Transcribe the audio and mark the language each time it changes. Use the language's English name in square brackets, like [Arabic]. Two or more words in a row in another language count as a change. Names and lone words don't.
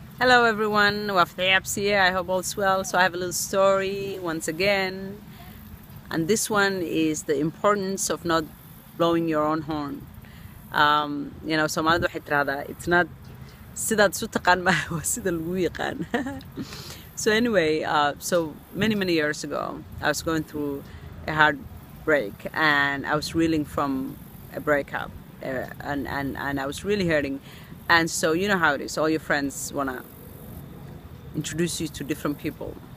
[English] Hello everyone, Waa Ri here. I hope all's well. So I have a little story once again, and this one is the importance of not blowing your own horn. [Somali] Soomaalida waxay tiraahdaa [English] it's not [Somali] sidaad isu taqaan ma waa sida lagu yaqaan. [English] So anyway, so many years ago, I was going through a heartbreak and I was reeling from a breakup, and I was really hurting. And so you know how it is, all your friends want to introduce you to different people.